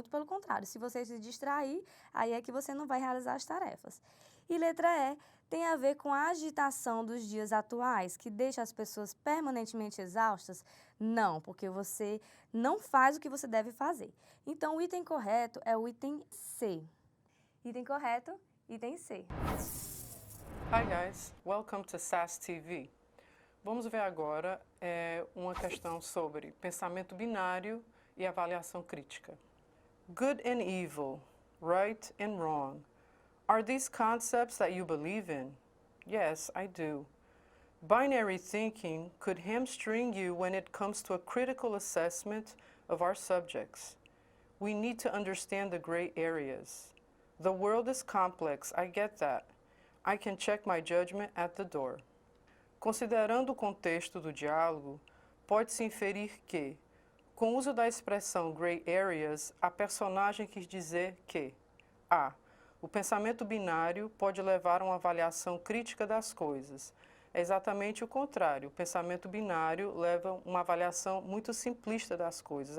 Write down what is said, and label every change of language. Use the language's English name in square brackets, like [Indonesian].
[Portuguese] Muito pelo contrário, se você se distrair, aí é que você não vai realizar as tarefas. E letra E. Tem a ver com a agitação dos dias atuais, que deixa as pessoas permanentemente exaustas? Não, porque você não faz o que você deve fazer. Então, o item correto é o item C. Item correto, item C. [English] Hi guys, welcome to SAS TV. [Portuguese] Vamos ver agora uma questão sobre pensamento binário e avaliação crítica. [English] Good and evil, right and wrong. Are these concepts that you believe in? Yes, I do. Binary thinking could hamstring you when it comes to a critical assessment of our subjects. We need to understand the gray areas. The world is complex, I get that. I can check my judgment at the door. [Portuguese] Considerando o contexto do diálogo, pode-se inferir que, com o uso da expressão [English] gray areas, [Portuguese] a personagem quis dizer que a. O pensamento binário pode levar a uma avaliação crítica das coisas. É exatamente o contrário. O pensamento binário leva a uma avaliação muito simplista das coisas.